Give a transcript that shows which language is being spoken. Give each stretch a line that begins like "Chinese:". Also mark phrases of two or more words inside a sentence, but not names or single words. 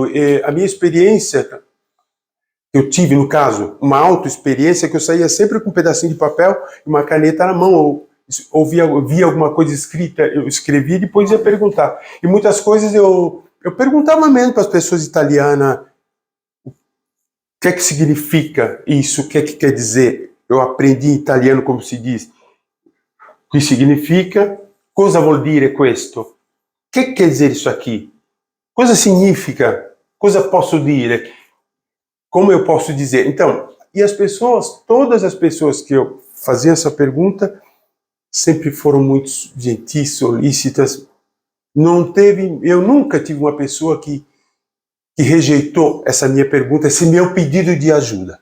Portuguese: A minha experiência, eu tive, no caso, uma auto-experiência, que eu saía sempre com um pedacinho de papel e uma caneta na mão, ou via alguma coisa escrita, eu escrevia e depois ia perguntar. E muitas coisas eu perguntava mesmo para as pessoas italianas o que é que significa isso, o que é que quer dizer. Eu aprendi italiano, como se diz, o que significa,
Italian: cosa vuol dire questo,
Portuguese: o que quer dizer isso aqui,
Italian: cosa significa, cosa posso dire,
Portuguese: como eu posso dizer. Então, e as pessoas, todas as pessoas que eu fazia essa pergunta, sempre foram muito gentis, solícitas. Eu nunca tive uma pessoa que rejeitou essa minha pergunta, esse meu pedido de ajuda.